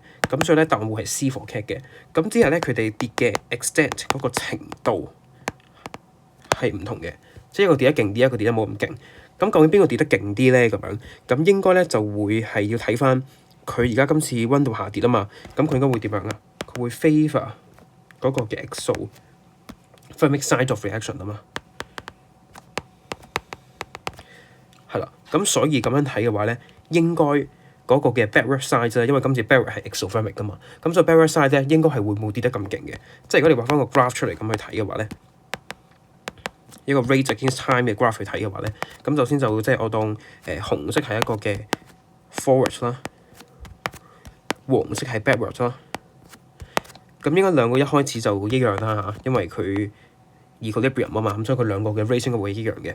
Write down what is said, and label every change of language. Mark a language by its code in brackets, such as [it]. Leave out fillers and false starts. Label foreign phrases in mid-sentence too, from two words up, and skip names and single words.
[yue] 咁所以咧答案會係 [en] C for cat [yue] 嘅。咁之後咧佢哋跌嘅 extent 嗰個程度係唔同嘅，即係一個跌得勁啲，一個跌得冇咁勁。咁究竟邊個跌得勁啲咧？咁樣咁應該咧就會係要睇翻。佢而家今次溫度下跌啊嘛，咁佢應該會點樣啊？佢會 favour 嗰個嘅 [en] exothermic side of reaction [yue] 啊嘛，係啦。咁所以咁樣睇嘅話咧，應該嗰個嘅 [en] backward side [yue] 啫，因為今次 backward 係 exothermic 噶嘛，咁所以 [en] backward side [yue] 咧應該係會冇跌得咁勁嘅。即係如果你畫翻個 graph 出嚟咁去睇嘅話咧，一個 [en] rate against time [yue] 嘅 graph 去睇嘅話咧，咁首先就即係我當紅色係一個嘅 forward 啦。黃色係 backward 啦，咁應該兩個一開始就一樣啦嚇，因為佢 equilibrium 啊嘛，咁所以佢兩個嘅 rate 應該會一樣嘅。